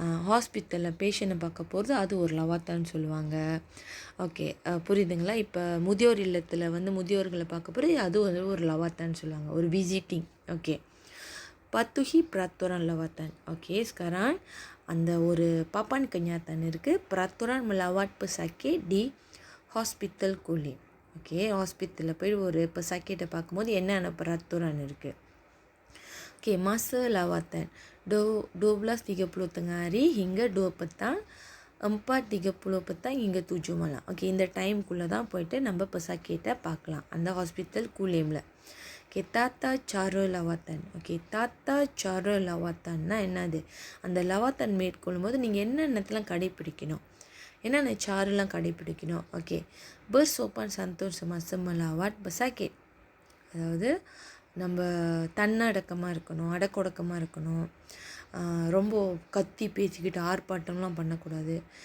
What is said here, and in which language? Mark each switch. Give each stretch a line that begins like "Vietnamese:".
Tamil: ஹாஸ்பிட்டலில் பேஷண்ட்டை பார்க்க போகிறது அது ஒரு லவாத்தான்னு சொல்லுவாங்க. ஓகே, புரியுதுங்களா? இப்போ முதியோர் இல்லத்தில் வந்து முதியோர்களை பார்க்க போகிறது அது ஒரு லவாத்தான்னு சொல்லுவாங்க, ஒரு visiting. Okay,
Malay: patuhi peraturan lawatan. Okey, sekarang
Tamil: அந்த ஒரு
Malay: papan kenyataan இருக்குது. Peraturan melawat pesakit di hospital kulit.
Tamil: Okey, hospital போய் ஒரு pesakitை பார்க்கும்போது என்னென்ன peraturan இருக்குது.
Malay: Okey, masa lawatan 12.30 tengah hari hingga 2 petang, 4.30 petang hingga 7 malam.
Tamil: Okey, இந்த டைம்குள்ளே தான் போயிட்டு நம்ம pesakitை பார்க்கலாம் அந்த hospital kulimல.
Malay: Okay, tata cara lawatan. Okay, tata cara lawatanனா என்னது?
Tamil: அந்த லவாத்தன் மேற்கொள்ளும் போது நீங்கள் என்னென்னத்தெல்லாம் கடைப்பிடிக்கணும், என்னென்ன சாரெல்லாம் கடைப்பிடிக்கணும்.
Malay: ஓகே, bersopan santun semasa melawat pesakit.
Tamil: அதாவது நம்ம தன்னடக்கமாக இருக்கணும், அடக்கொடக்கமாக இருக்கணும், ரொம்ப கத்தி பேசிக்கிட்டு ஆர்ப்பாட்டம்லாம் பண்ணக்கூடாது.